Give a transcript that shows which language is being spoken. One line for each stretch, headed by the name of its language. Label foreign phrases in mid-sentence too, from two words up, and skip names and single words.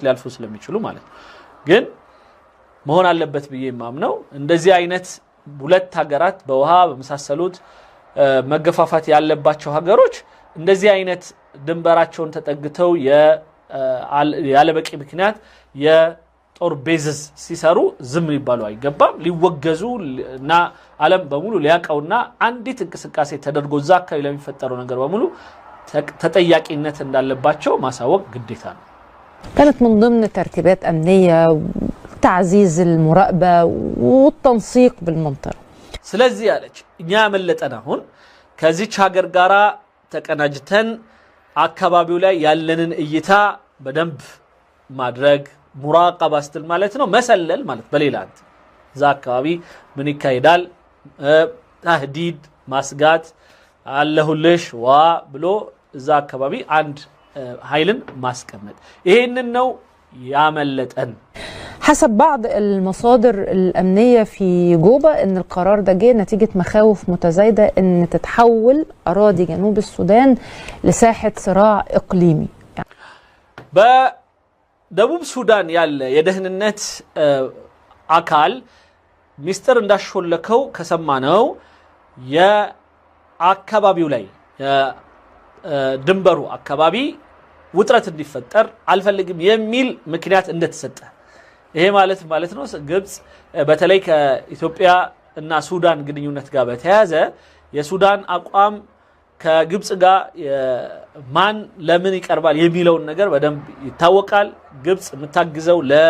Amharic: ሊያልፉ ስለሚችሉ ማለት ነው። ግን መሆን አለበት ብዬ ማምነው እንደዚህ አይነት ሁለት ሀገራት በውሃ በመሳሰሉት መገፋፋት ያለባቸው ሀገሮች እንደዚህ አይነት ድንበራቸውን ተጠግተው ያለበቂ ምክንያት የጦር ቤዝስ ሲሰሩ ዝም ሊባሉ አይገባም። ሊወገዙ እና ዓለም በሙሉ ሊያቀውና አንዲት እንቅስቃሴ ተደርጎ እዛ አካባቢ ለሚፈጠረው ነገር በሙሉ ተጠያቂነት እንዳለባቸው ማሳወቅ ግዴታ ነው።
Arabic: كانت من ضمن ترتيبات أمنية وتعزيز المراقبة والتنسيق بالمنطقة.
Amharic: ስለዚህ ያለች እኛ መለጠና አሁን ከዚች ሀገር ጋራ ተቀናጅተን አካባቢው ላይ ያለንን እይታ በደንብ ማድረግ ሙራቀባ ስትል ማለት ነው መሰለል ማለት በሌላ አንተ እዛ አካባቢ ምን ይካሄዳል ተህዲድ ማስጋት አለሁልሽ ዋ ብሎ እዛ አካባቢ አንድ ኃይልን ማስቀመጥ ይሄንን ነው ያመለጠን።
Arabic: حسب بعض المصادر الأمنية في جوبا أن القرار ده جه نتيجة مخاوف متزايدة أن تتحول أراضي جنوب السودان لساحة صراع إقليمي.
Amharic: በደቡብ ሱዳን ያለ የደህንነት አካል ሚስተር እንዳሾለከው ከሰማነው የአካባቢው ላይ ድንበሩ አካባቢ ውጥረት እንዲፈጠር አልፈልግም የሚል ምክንያት እንደተሰጠ ይሄ ማለት ነው ግብጽ በተለይ ከኢትዮጵያ እና ሱዳን ግንኙነት ጋር በተያያዘ የሱዳን አቋም ከግብጽ ጋር ማን ለምን ይቀርባል የሚለው ነገር በደንብ ይታወቃል። ግብጽ የምታግዘው